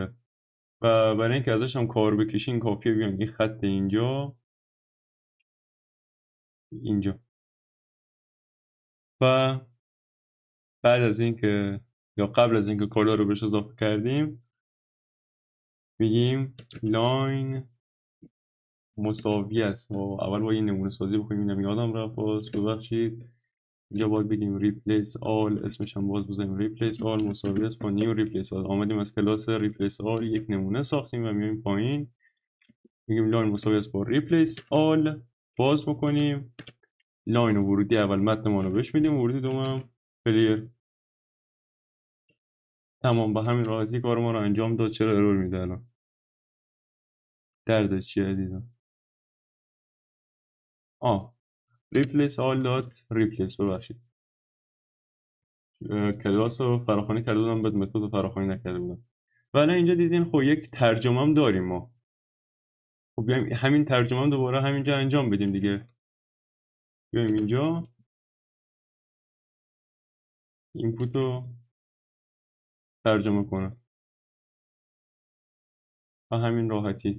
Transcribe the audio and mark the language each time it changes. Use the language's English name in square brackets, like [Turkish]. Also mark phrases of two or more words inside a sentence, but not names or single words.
[Persian] و برای اینکه ازش هم کار بکشیم کافیه بیایم این خط اینجا و بعد از اینکه یا قبل از اینکه کالا رو بهش اضافه کردیم میگیم لاین مساوی است. اول با این نمونه سازی بکنیم، اینم یادم رفت باز ببخشید. اینجا باید بگیم [English] replace all، [Persian] اسمش هم باز بزنیم [English] replace all [Persian] مساوی است با [English] new replace all. [Persian] آمدیم از کلاس [English] replace all [Persian] یک نمونه ساختیم و میایم پایین میگیم لاین مساوی است با [English] replace all، [Persian] باز بکنیم لاین و ورودی اول متن ما رو بهش میدیم، ورودی دوم پلیر. تمام، به همین راحتی کار ما رو انجام داد. چرا ارور میده الان؟ درد چیه عزیزم؟ [English] replace all dot replace. [Persian] ببخشید کلاس رو فراخوانی کرده بودم بعد متد رو فراخوانی نکرده بودم. ولی اینجا دیدین خب یک ترجمه هم داریم ما. خب بیایم همین ترجمه هم دوباره همینجا انجام بدیم دیگه. بیایم اینجا اینپوت رو ترجمه کنه و همین راحتی.